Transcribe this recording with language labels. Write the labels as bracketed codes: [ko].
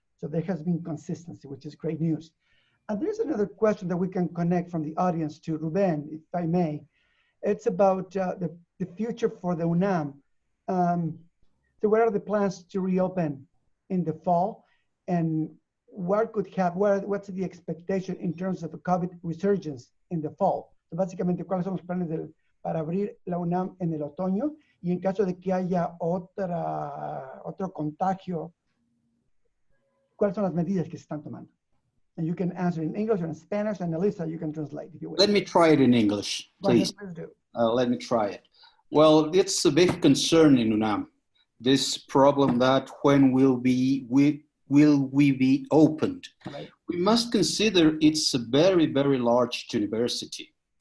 [en] So there has been consistency, which is great news. And there's another question that we can connect from the audience to Ruben, if I may. It's about the future for the UNAM. So what are the plans to reopen in the fall, and what's the expectation in terms of the COVID resurgence in the fall? [es] So básicamente, ¿cuáles son los planes para abrir la UNAM en el otoño? Y en caso de que haya otro contagio, ¿cuáles son las medidas que se están tomando? [en] And you can answer in English or in Spanish, and Elisa, you can translate if you will. Let me try it in English, please. Go ahead, please do. Let me try it. Well, it's a big concern in UNAM, this problem that when will we be opened? Right. We must consider it's a very, very large university.